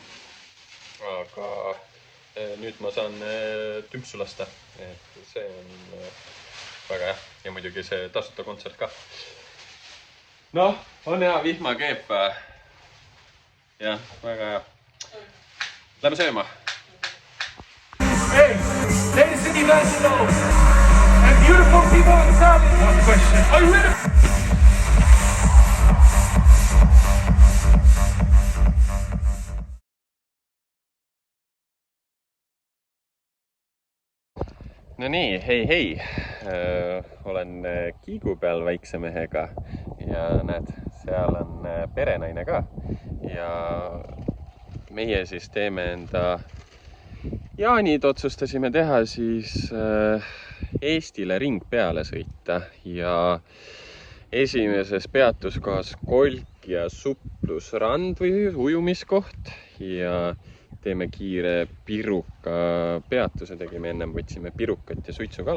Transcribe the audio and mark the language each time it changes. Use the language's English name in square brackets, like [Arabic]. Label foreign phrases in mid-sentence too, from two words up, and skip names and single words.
[Estonian] Aga nüüd ma saan tümpsu lasta, et see on väga hea ja muidugi see tasuta kontsert ka. Noh, on hea vihmakeep. Jah, väga hea. Lähme sööma. [English] Hey, ladies and national and beautiful people in Saudi. One question. Are you ready? [Estonian] No nii, hei. Olen kiigu peal väikse mehega ja näed, seal on perenaine ka ja meie siis teeme enda jaanid, otsustasime teha siis Eestile ring peale sõita ja esimeses peatuskohas Kolk ja suplusrand või ujumiskoht ja teeme kiire piruka peatuse, tegime ennem, võtsime pirukat ja suitsukala.